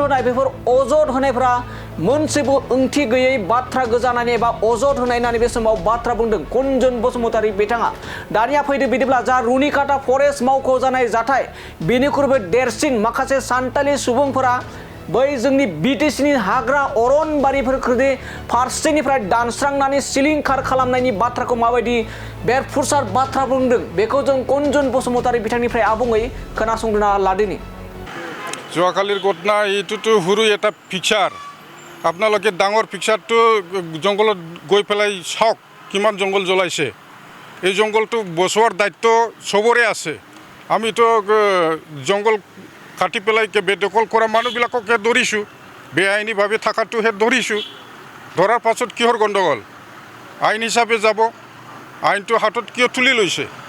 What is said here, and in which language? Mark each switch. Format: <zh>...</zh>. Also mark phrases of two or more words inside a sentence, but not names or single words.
<brx>होनाय बेफोर अजद होनायफोरा मोनसेबो ओंथि गैयै बाथ्रा गोजानानै एबा अजद होनाय होननानै बे समाव बाथ्रा बुंदों कुनजुन बसुमतारी बिथाङा दानिया फैदो बिदिब्ला जा रुनिखाता फरेस्ट मावख' जानाय जाथाय बेनिख्रुइबो देरसिन माखासे सान्थालि सुबुंफोरा बै जोंनि बिटिसिनि हाग्रा अरनबारिफोरखौ फारसेनिफ्राय दानस्रांनानै सिलिंखार खालामनायनि बाथ्राखौ माबायदि बेरफुसार बाथ्रा बुंदों बेखौ जों कुनजुन बसुमतारी बिथांनिफ्राय आबुङै खोनासंना लादिनि</brx> <as>যোৱাকালিৰ ঘটনা এইটোতো সৰু এটা পিকচাৰ আপোনালোকে ডাঙৰ পিকচাৰটো জংঘলত গৈ পেলাই চাওক কিমান জংঘল জ্বলাইছে এই জংঘলটো বচোৱাৰ দায়িত্ব চবৰে আছে আমিতো জংঘল কাটি পেলাই বেদখল কৰা মানুহবিলাককে ধৰিছোঁ বেআইনীভাৱে থকাটোহে ধৰিছোঁ ধৰাৰ পাছত কিহৰ গণ্ডগোল আইন হিচাপে যাব আইনটো হাতত কিয় তুলি লৈছে</as>